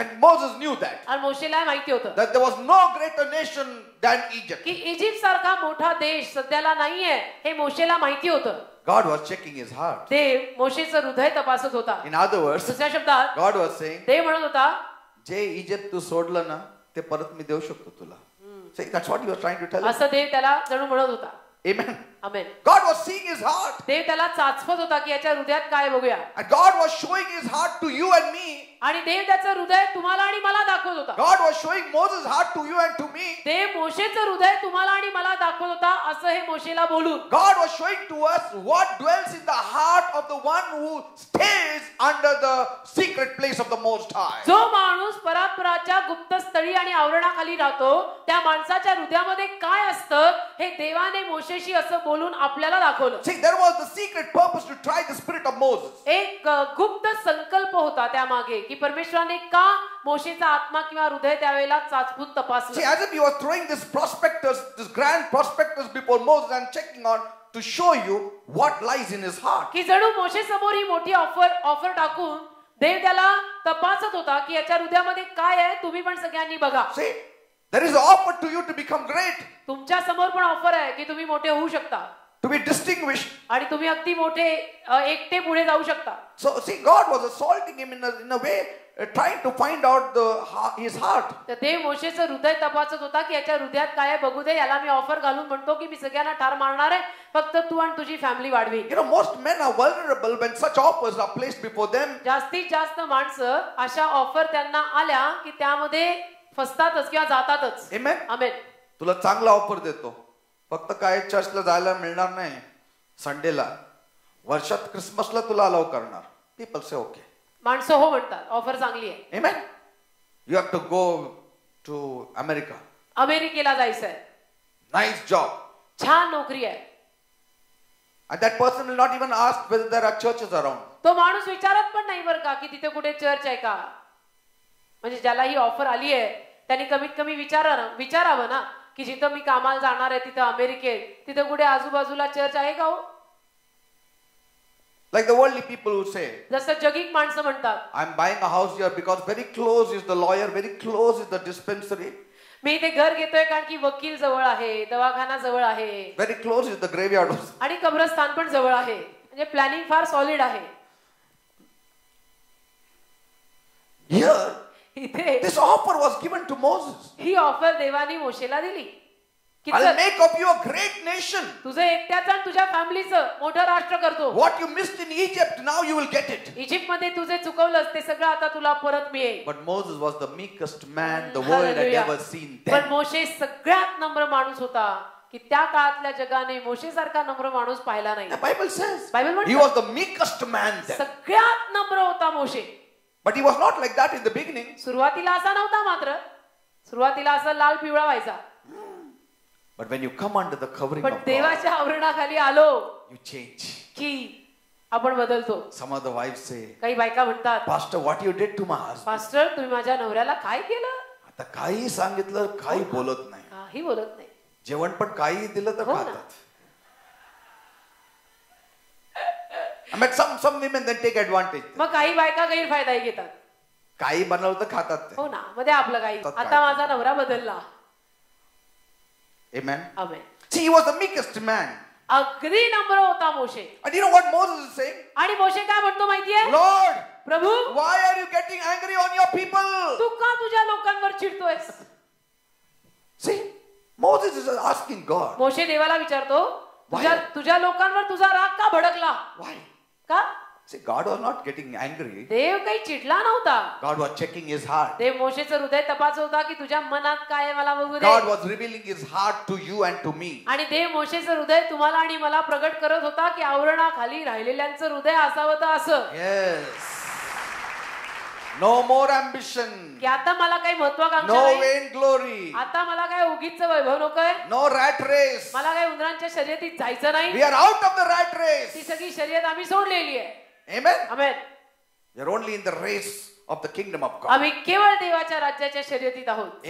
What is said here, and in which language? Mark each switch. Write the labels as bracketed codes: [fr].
[en] And Moses knew that. [mr] आणि मोशेला माहिती होतं [en] That there was no greater nation than Egypt. [mr] की इजिप्त सारखा मोठा देश सध्याला नाहीये हे मोशेला माहिती होतं. [en] God was checking his heart. [mr] देव मोशेचं हृदय तपासत होता. [en] In other words, [mr] दुसऱ्या शब्दात [en] God was saying, [mr] देव म्हणत होता जे इजिप्त तू सोडलं ना ते परत मी देऊ शकतो तुला. [en] See, that's what he was trying to tell us. [mr] असं देव त्याला जणू म्हणत होता. [en] Amen. [mr] Amen. [en] God was seeing his heart. [mr] देव त्याला चाचपत होता की याच्या हृदयात काय बघूया. [en] And God was showing his heart to you and me. [mr] आणि देव त्याचं हृदय तुम्हाला आणि मला दाखवत होता. [en] God was showing Moses' heart to you and to me. [mr] देव मोशेचं हृदय तुम्हाला आणि मला दाखवत होता असं हे मोशेला बोलून. [en] God was showing to us what dwells in the heart of the one who stays under the secret place of the Most High. [mr] जो माणूस परात्पराच्या गुप्त स्थळी आणि आवरणाखाली राहतो त्या माणसाच्या हृदयामध्ये काय असतं हे देवाने मोशेशी असं बोलून आपल्याला दाखवलं. [en] See, there was the secret purpose to try the spirit of Moses. [mr] एक गुप्त संकल्प होता त्यामागे की परमेश्वराने का मोशेचा आत्मा किंवा हृदय त्यावेळेला चाचपून [en] See, [mr] तपासलं. [en] as if he was throwing this prospectus, this grand prospectus before Moses and checking on to show you what lies in his heart. [mr] की जणू मोशे समोर ही मोठी ऑफर टाकून देव त्याला तपासत होता की याच्या हृदयामध्ये काय आहे तुम्ही पण सगळ्यांनी बघा. [en] See, there is an offer to you to become great, [mr] तुमच्या समोर पण ऑफर आहे की तुम्ही मोठे होऊ शकता [en] to be distinguished. [mr] आणि तुम्ही अगदी मोठे एकटे पुढे जाऊ शकता. [en] So, see, God was assaulting him in a way, trying to find out his heart. [mr] तर देव मोशेचं हृदय तपासत होता की याच्या हृदयात काय आहे बघू दे. याला मी ऑफर घालून म्हणतो की मी सगळ्यांना ठार मारणार आहे फक्त तू आणि तुझी family वाढवी. [en] You know, most men are vulnerable when such offers are placed before them. [mr] जास्तीत जास्त माणसं अशा ऑफर त्यांना आल्या की त्यामध्ये फसतातच किंवा जातातच. [en] Amen. [mr] आमेन. तुला चांगला ऑफर देतो, फक्त काय चर्चला जायला मिळणार नाही संडेला, वर्षात क्रिसमसला तुला अलाव करणार. [en] People say okay. [mr] माणसं हो म्हणतात ऑफर चांगली आहे. [en] Amen. You have to go to America. [mr] अमेरिकेला जायचंय, [en] Nice job. [mr] छान नोकरी आहे. [en] And that person will not even ask whether there are churches around. [mr] तो माणूस विचारत पण नाही बरं का की तिथे कुठे चर्च आहे का. म्हणजे ज्याला ही ऑफर आली आहे त्यांनी कमीत कमी विचारावं ना की जिथं मी कामाला जाणार आहे तिथं अमेरिकेत तिथं कुठे आजूबाजूला चर्च आहे का हो. [en] Like the worldly people who say, [mr] जसं जगिक माणसं म्हणतात [en] I'm buying a house here because very close is the lawyer, very close is the dispensary, [mr] मी इथे घर घेतोय कारण की वकील जवळ आहे, दवाखाना जवळ आहे [en] very close is the graveyard. [mr] आणि कब्रस्तान पण जवळ आहे. म्हणजे प्लॅनिंग फार सॉलिड आहे. [en] Here, [mr] इथे [en] this offer was given to Moses. [mr] He offer देवाने मोशेला दिली की [en] I'll [mr] चल, [en] make of you a great nation. [mr] तुझं एकट्याचं आणि तुझ्या फॅमिलीचं मोठं राष्ट्र करतो. [en] What you missed in Egypt, now you will get it. [mr] Egypt मध्ये तुझे चुकवलंस ते सगळं आता तुला परत मिळेल. [en] But Moses was the meekest man the world had Hallelujah. ever seen [mr] पण [en] then. [mr] मोशे सगळ्यात नम्र माणूस होता की त्या काळातल्या जगाने मोशे सारखा नम्र माणूस पाहिला नाही. [en] The Bible says Bible he [mr] म्हणतं, [en] was the meekest man then. [mr] सगळ्यात नम्र होता मोशे. [en] But he was not like that in the beginning. [mr] सुरुवातीला असा नव्हता, मात्र सुरुवातीला असा लाल पिवळा व्हायचा. [en] But when you come under the covering [mr] पण [en] of God, [mr] देवाच्या आवरणाखाली आलो [en] you change. [mr] की आपण बदलतो. [en] Some of the wives say, [mr] काही बायका म्हणतात, [en] Pastor, what you did to my husband? [mr] Pastor तुम्ही माझ्या नवऱ्याला काय केलं. आता काही सांगितलं काही बोलत नाही. काही बोलत नाही. जेवण पण काही दिलं तर हो ना. खातात. [en] I mean, some women then take advantage. [mr] मग काही बायका गैरफायदाही घेतात. काही बनवलं तर खातात ते. हो ना, मध्ये आपलं काही. आता माझा नवरा बदलला. [en] Amen. [mr] Amen. [en] See, he was the meekest man. [mr] अगदी नम्र होता मोशे. [en] And you know what Moses is saying? [mr] आणि मोशे काय म्हणतो माहितीये, [en] Lord, [mr] Prabhu [en] why are you getting angry on your people? [mr] तू का तुझ्या लोकांवर चिडतोयस. [en] See, Moses is asking God. [mr] मोशे देवाला विचारतो, तुझ्या लोकांवर तुझा राग का भडकला. [en] Why? [mr] का. [en] See, God was not getting angry. [mr] देव काही चिडला नव्हता. [en] God was checking his heart. [mr] देव मोशेचं हृदय तपासत होता की तुझ्या मनात काय आहे मला बघू दे. [en] God was revealing his heart to you and to me. [mr] आणि देव मोशेचं हृदय तुम्हाला आणि मला प्रगट करत होता की आवरणाखाली राहिलेल्यांचं हृदय असावं तर असं. [en] Yes. No more ambition. [mr] की आता मला काही महत्वाकांक्षा [en] No [mr] नाही, [en] vain glory. [mr] आता मला काय उगीच वैभव नकोय, [en] No rat race. [mr] मला काही उंदरांच्या शर्यतीत जायचं नाही, [en] We are out of the rat [mr] ती [en] race. [mr] सगळी शर्यत आम्ही सोडलेली आहे. [en] Amen. [mr] Amen. [en] We are only in the race of the kingdom of God. [mr] आम्ही केवळ देवाच्या राज्याच्या शर्यतीत आहोत.